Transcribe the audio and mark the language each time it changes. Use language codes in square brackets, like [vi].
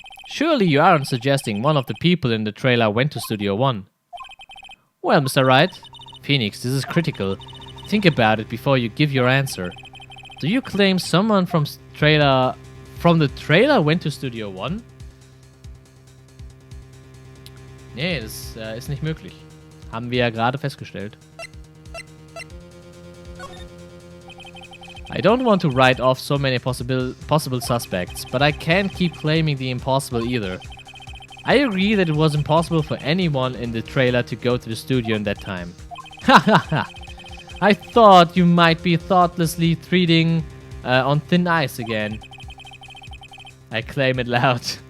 [en] Surely you aren't suggesting one of the people in the trailer went to Studio 1. Well, Mr. Wright, Phoenix, this is critical. Think about it before you give your answer. Do you claim someone from the trailer went to Studio 1? [de] Nee, das ist nicht möglich. Haben wir ja gerade festgestellt. [en] I don't want to write off so many possible suspects, but I can't keep claiming the impossible either. I agree that it was impossible for anyone in the trailer to go to the studio in that time. Ha ha ha! I thought you might be thoughtlessly treading on thin ice again. I claim it loud.